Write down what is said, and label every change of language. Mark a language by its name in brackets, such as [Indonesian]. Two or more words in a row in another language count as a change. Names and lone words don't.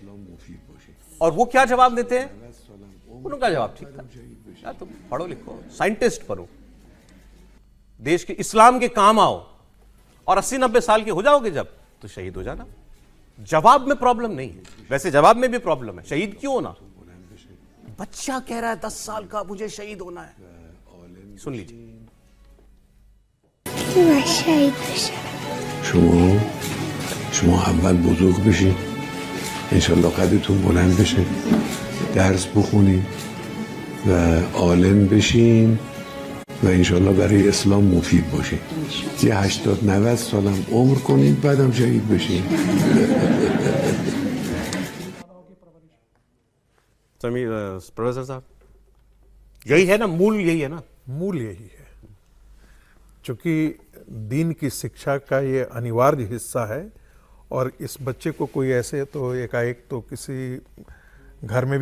[Hindi] और वो क्या जवाब देते हैं, उनका जवाब ठीक था, यार तुम पढ़ो लिखो, साइंटिस्ट बनो, देश के इस्लाम के काम आओ, और 80-90 साल के हो जाओगे जब, तो शहीद हो जाना। जवाब में प्रॉब्लम नहीं है, वैसे जवाब में भी प्रॉब्लम है, शहीद क्यों होना। बच्चा कह रहा है 10 साल का, मुझे शहीद होना है। सुन लीजिए। [Persian] شما اول بزرگ بشین، انشالله قدرتون بلند بشه، درس بخونین و عالم بشین و انشالله برای اسلام مفید باشین. یه 80-90 سالم عمر کنین، بعدم شهید بشین. [Hindi] प्रोफेसर साहब, यही है ना मूल, यही है ना मूल, यही है। चूंकि दीन की शिक्षा का ये अनिवार्य हिस्सा है, और इस बच्चे को कोई ऐसे तो एकाएक तो किसी घर में भी,